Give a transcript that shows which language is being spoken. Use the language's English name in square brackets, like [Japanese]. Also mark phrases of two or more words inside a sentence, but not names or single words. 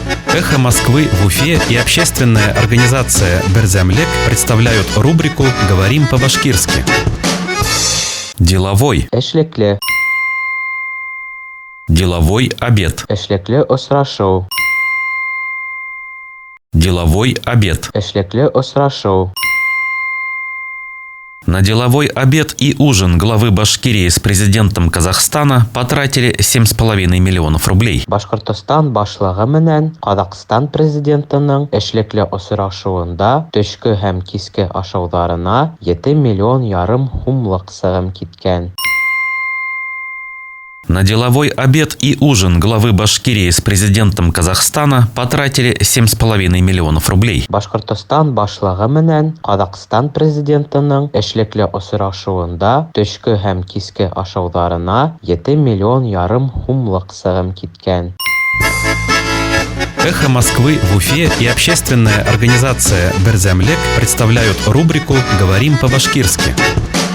[Russian] «Эхо Москвы» в Уфе и общественная организация «Берзямлек» представляют рубрику «Говорим по-башкирски». Деловой. [Bashkir] Эшлекле. [Russian] Деловой обед. [Bashkir] Эшлекле осрашоу. [Russian] Деловой обед. [Bashkir] Эшлекле осрашоу. [Russian] На деловой обед и ужин главы Башкирии с президентом Казахстана потратили 7,5 миллионов рублей. [Bashkir] Башкортостан башлыгы менән Казакстан президентының эшлекле осрашуында төшке һәм киске ашаударына 7,5 миллион сумлык сыгым киткән. [Russian] На деловой обед и ужин главы Башкирии с президентом Казахстана потратили 7,5 миллионов рублей. [Bashkir] Башкортостан башлыгы менән Казакстан президентының эшлекле осрашуында төшке һәм киске ашаударына 7,5 миллион сумлык сыгым киткән. [Russian] «Эхо Москвы» в Уфе и общественная организация «Берзямлек» представляют рубрику «Говорим по-башкирски».